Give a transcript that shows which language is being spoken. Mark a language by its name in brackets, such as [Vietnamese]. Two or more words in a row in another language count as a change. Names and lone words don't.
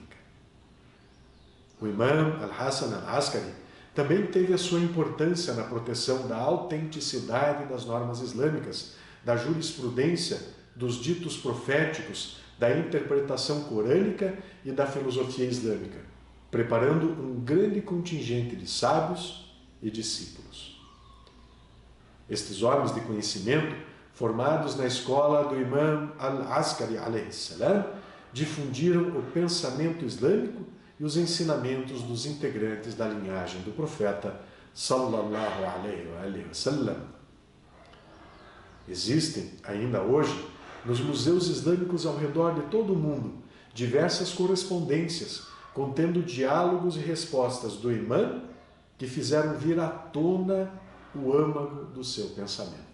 [Portuguese] O imã Al-Hasan Al-Askari também teve a sua importância na proteção da autenticidade das normas islâmicas, da jurisprudência, dos ditos proféticos, da interpretação corânica e da filosofia islâmica, preparando um grande contingente de sábios e discípulos. Estes homens de conhecimento, formados na escola do imã Al-Askari [Arabic] عليه السلام, [Portuguese] difundiram o pensamento islâmico e os ensinamentos dos integrantes da linhagem do profeta [Arabic] صلى الله عليه وسلم. [Portuguese] Existem, ainda hoje, nos museus islâmicos ao redor de todo o mundo, diversas correspondências contendo diálogos e respostas do imã que fizeram vir à tona o âmago do seu pensamento.